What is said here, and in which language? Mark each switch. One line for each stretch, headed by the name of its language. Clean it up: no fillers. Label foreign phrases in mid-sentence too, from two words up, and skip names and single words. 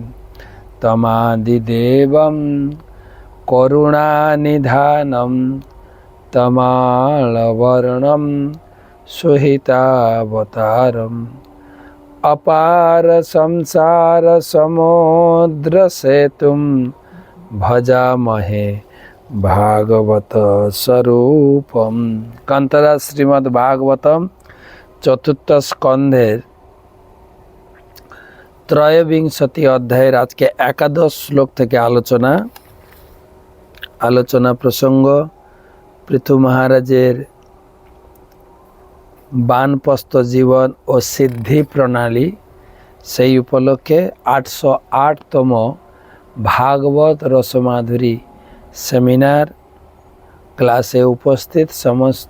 Sanskrit: तमादिदेवं करुणानिधानं तमालवर्णं सुहितावतारम् अपार संसार समुद्र सेतुं भजामहे भागवत स्वरूपम।
Bangla: কান্তরা শ্রীমদ্ ভাগবতম চতুর্থ স্কন্ধের ত্রয়োবিংশতি अध्याয়ের আজকে একাদশ শ্লোক থেকে আলোচনা প্রসঙ্গ পৃথু মহারাজের বানপ্রস্থ জীবন ও সিদ্ধি প্রণালী। সেই উপলক্ষে 808তম ভাগবত রসমাধুরী সেমিনার ক্লাসে উপস্থিত সমস্ত